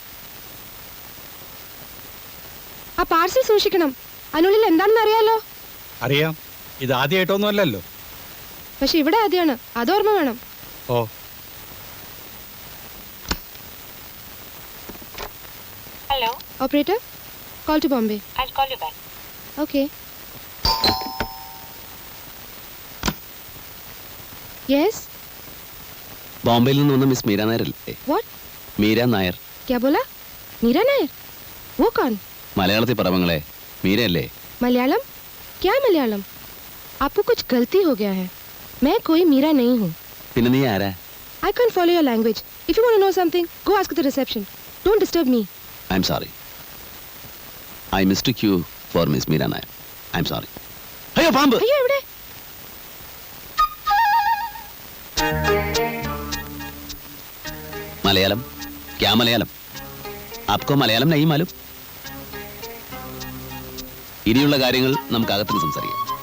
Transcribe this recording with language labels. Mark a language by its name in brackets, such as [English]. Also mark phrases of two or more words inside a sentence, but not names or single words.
[Malayalam] ആ പാർസൽ സൂക്ഷിക്കണം. അതിനുള്ളിൽ എന്താണെന്ന് അറിയാലോ. അറിയാം. ഇത് ആദ്യമായിട്ടൊന്നും അല്ലല്ലോ. പക്ഷെ ഇവിടെ ആദ്യമാണ്, അതോർമ്മ വേണം. ഓ, [English] Hello, Operator, call to Bombay. I'll call you back. Okay. Yes, [Malayalam] ബോംബെയിൽ നിന്ന് വന്ന മിസ് മീര നായർ അല്ലേ? [English] व्हाट? [Malayalam] മീര നായർ. [Hindi] क्या बोला? मीरा नायर? वो कौन? [Malayalam] മലയാളത്തിൽ പറവങ്ങളെ, മീരയല്ലേ? [Hindi] मलयालम? क्या मलयालम? आपको कुछ गलती हो गया है. मैं कोई मीरा नहीं हूँ. [Malayalam] പിന്നെ നീ ആരാ? [English] I can't follow your language. If you want to know something, go ask at the reception. Don't disturb me. I am sorry. I mistake you for Miss Meera Nair. I am sorry. [Malayalam] അയ്യോ, പാമ്പ്! അയ്യോ, എവിടെ? മലയാളം? [Hindi] क्या मलयालम? आपको मलयालम नहीं मालूम? [Malayalam] ഇനിയുള്ള കാര്യങ്ങൾ നമുക്ക് അകത്തിന് സംസാരിക്കാം.